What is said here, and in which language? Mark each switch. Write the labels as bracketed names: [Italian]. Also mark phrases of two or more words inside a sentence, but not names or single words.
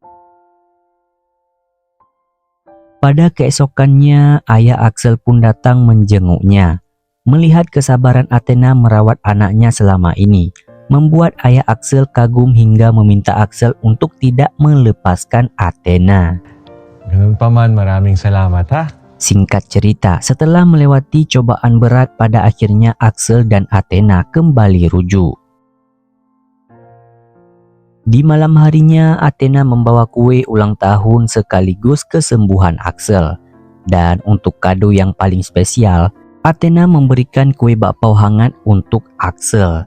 [Indonesian] Pada keesokannya, ayah Axel pun datang menjenguknya. Melihat kesabaran Athena merawat anaknya selama ini, membuat ayah Axel kagum hingga meminta Axel untuk tidak melepaskan Athena. [Filipino] Ganun pa man, maraming salamat ha. [Indonesian] Singkat cerita, setelah melewati cobaan berat, pada akhirnya Axel dan Athena kembali rujuk. Di malam harinya, Athena membawa kue ulang tahun sekaligus kesembuhan Axel. Dan untuk kado yang paling spesial, Athena memberikan kue bakpao hangat untuk Axel.